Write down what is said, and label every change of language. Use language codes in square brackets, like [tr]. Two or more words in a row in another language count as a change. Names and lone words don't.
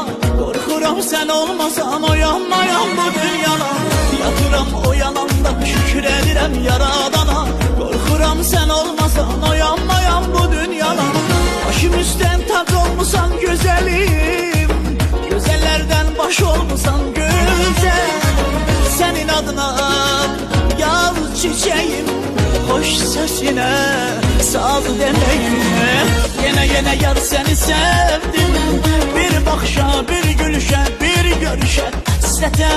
[az] Qorxuram sən olmasan oyanmayam bu dünyana. Yatıram oyananda şükür edirəm yaradana. Qorxuram sən olmasan oyanmayam bu dünyana. Başım üstten tac olmusan güzelim, güzellerden baş olmusan güzel. [tr] Senin adına yaz çiçeğim, hoş sesine saz demeyim. Yine yar seni sevdim, bir bakışa, bir gülüşe, bir görüşe hasretim.